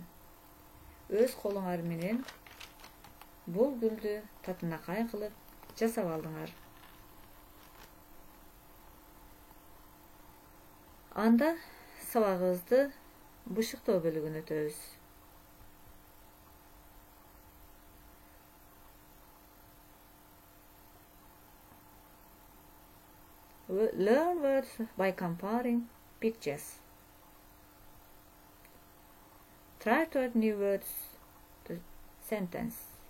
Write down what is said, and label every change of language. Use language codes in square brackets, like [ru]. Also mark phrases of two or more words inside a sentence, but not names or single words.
[ky] Өз колуңар менен бул гүлдү татынакай кылып жасап алдыңар. Анда сабагыбызды бышыктоо бөлүгүнө өтөбүз. [en] Learn words by comparing pictures. Try to add new words to sentence.